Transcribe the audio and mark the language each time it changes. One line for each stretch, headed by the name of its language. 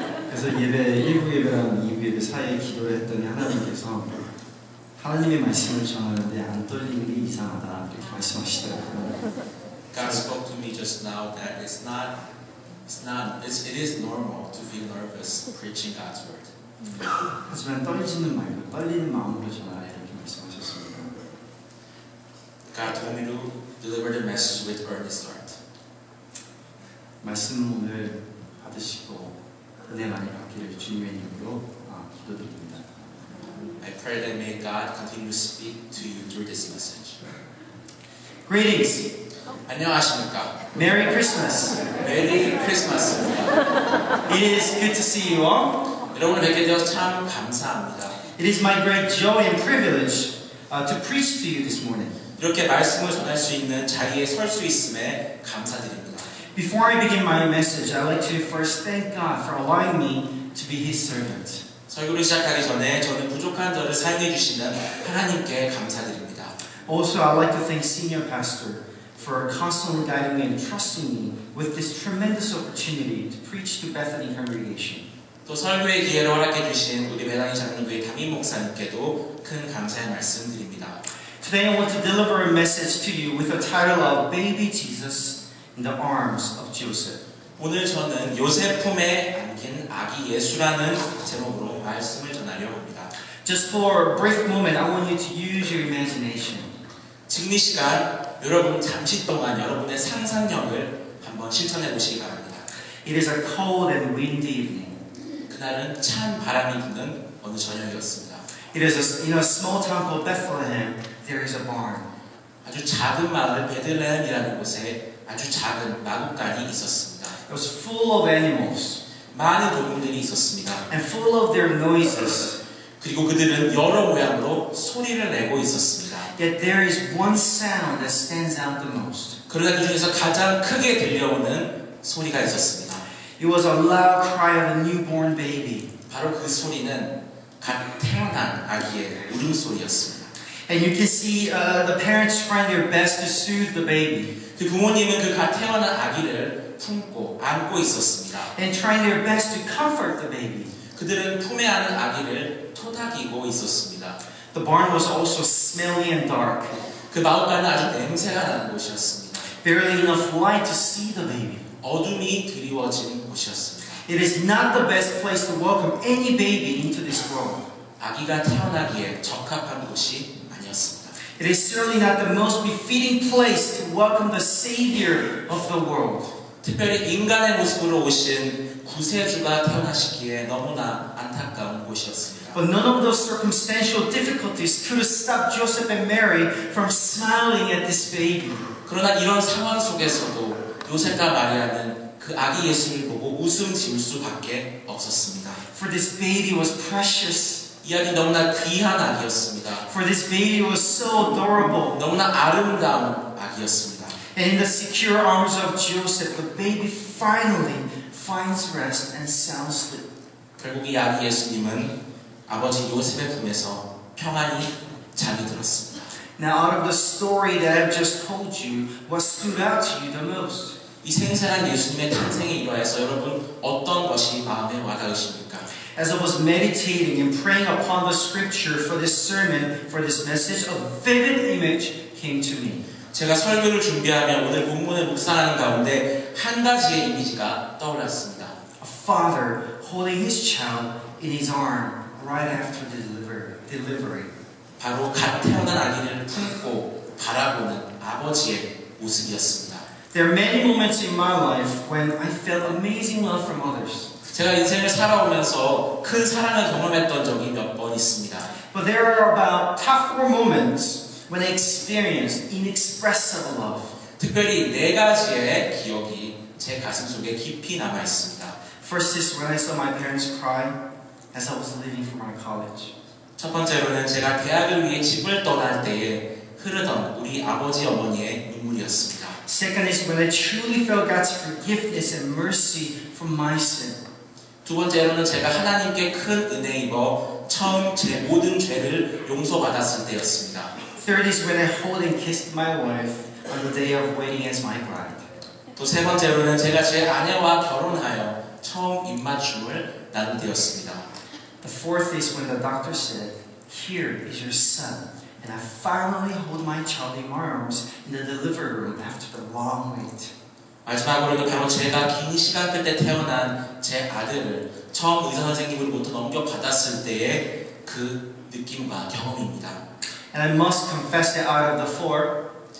Korean: 그래서 일부 예배랑 2부 예배 사이에 기도를 했더니 하나님께서 하나님의 말씀을 전하는데 안 떨리는 게 이상하다 이렇게 말씀하시더라고요.
English: God spoke to me just now that it is normal to feel nervous preaching God's word.
Korean: 하지만 떨리지는 말고 떨리는 마음으로 전하라 이렇게 말씀하셨습니다.
English: God told me to deliver the message with earnest heart.
Korean: 말씀 오늘 받으시고 은혜 많이 받기를 주님의 이름으로 기도드립니다.
English: I pray that may God continue to speak to you through this message. Greetings.
Korean: 안녕하십니까?
English: Merry Christmas.
Korean: 메리 크리스마스.
English: It is good to see you all.
Korean: 여러분을 뵙게 되어서 참 감사합니다.
English: It is my great joy and privilege to preach to you this morning.
Korean: 이렇게 말씀을 전할 수 있는 자리에 설 수 있음에 감사드립니다.
English: Before I begin my message, I'd like to first thank God for allowing me to be His servant.
Korean: 설교를 시작하기 전에 저는 부족한 저를 사용해 주시는 하나님께 감사드립니다.
English: Also, I'd like to thank Senior Pastor for constantly guiding me and trusting me with this tremendous opportunity to preach to Bethany congregation.
Korean: 또 설교의 기회를 허락해 주신 우리 베다니 장로교회 담임 목사님께도 큰 감사의 말씀드립니다.
English: Today, I want to deliver a message to you with the title of Baby Jesus in the Arms of Joseph.
Korean: 오늘 저는 요셉 품에 안긴 아기 예수라는 제목으로 말씀을 전하려 합니다.
English: Just for a brief moment, I want you to use your imagination.
Korean: 지금 이 시간 여러분 잠시 동안 여러분의 상상력을 한번 실천해 보시기 바랍니다.
English: It is a cold and windy evening.
Korean: 그날은 찬 바람이 부는 어느 저녁이었습니다.
English: It is in a small town called Bethlehem. There is a barn.
Korean: 아주 작은 마을 베들레헴이라는 곳에 아주 작은 마구간이 있었습니다.
English: It was full of animals
Korean: 많은 동물들이 있었습니다.
English: and full of their noises.
Korean: 그리고 그들은 여러 모양으로 소리를 내고 있었습니다.
English: Yet there is one sound that stands out the most.
Korean: 그러나 그 중에서 가장 크게 들려오는 소리가 있었습니다.
English: It was a loud cry of a newborn baby.
Korean: 바로 그 소리는 갓 태어난 아기의 울음소리였습니다.
English: And you can see the parents trying their best to soothe the baby
Korean: 그 부모님은 그 갓 태어난 아기를 품고 안고 있었습니다.
English: and trying their best to comfort the baby.
Korean: 그들은 품에 안은 아기를 토닥이고 있었습니다.
English: The barn was also smelly and dark.
Korean: 그 마을간은 아주 냄새가 나는 곳이었습니다.
English: Barely enough light to see the baby.
Korean: 어둠이 드리워진 곳이었습니다.
English: It is not the best place to welcome any baby into this world.
Korean: 아기가 태어나기에 적합한 곳이 아니었습니다.
English: It is certainly not the most befitting place to welcome the Savior of the world.
Korean: 특별히 인간의 모습으로 오신 구세주가 태어나시기에 너무나 안타까운 곳이었습니다.
English: But none of those circumstantial difficulties could have stopped Joseph and Mary from smiling at this baby.
Korean: 그러나 이런 상황 속에서도 요셉과 마리아는 그 아기 예수를 보고 웃음 지을 수밖에 없었습니다.
English: For this baby was precious.
Korean: 이 아기 너무나 귀한 아기였습니다.
English: For this baby was so adorable.
Korean: 너무나 아름다운 아기였습니다.
English: And in the secure arms of Joseph, the baby finally finds rest and sound sleep.
Korean: 결국 이 아기 예수님은 아버지 요셉의 품에서 평안히 잠이 들었습니다.
English: Now, out of the story that I've just told you, what stood out to you the most?
Korean: 이 생생한 예수님의 탄생에 이러해서 여러분 어떤 것이 마음에 와닿으십니까?
English: As I was meditating and praying upon the scripture for this sermon, for this message, a vivid image came to me.
Korean: 제가 설교를 준비하며 오늘 본문을 묵상하는 가운데 한 가지의 이미지가 떠올랐습니다.
English: A father holding his child in his arm right after delivery.
Korean: 바로 갓 태어난 아기를 품고 바라보는 아버지의 모습이었습니다.
English: There are many moments in my life when I felt amazing love from others.
Korean: 제가 인생을 살아오면서 큰 사랑을 경험했던 적이 몇 번 있습니다.
English: But there are about top 4 moments when I experienced inexpressible love.
Korean: 특별히 네 가지의 기억이 제 가슴 속에 깊이 남아 있습니다.
English: First is when I saw my parents cry as I was leaving for my college.
Korean: 첫 번째로는 제가 대학을 위해 집을 떠날 때에 흐르던 우리 아버지 어머니의 눈물이었습니다.
English: Second is when I truly felt God's forgiveness and mercy for my sin.
Korean: 두 번째로는 제가 하나님께 큰 은혜 입어 처음 제 모든 죄를 용서받았을 때였습니다.
English: Third is when I hold and kissed my wife on the day of waiting as my bride.
Korean: 또 세 번째로는 제가 제 아내와 결혼하여 처음 입맞춤을 나눈 때였습니다.
English: The fourth is when the doctor said, "Here is your son," and I finally hold my child in my arms in the delivery room after the long wait.
Korean: 마지막으로는 바로 제가 긴 시간 끝에 태어난 제 아들을 처음 의사 선생님으로부터 넘겨받았을 때의 그 느낌과 경험입니다.
English: And I must confess that out of the four,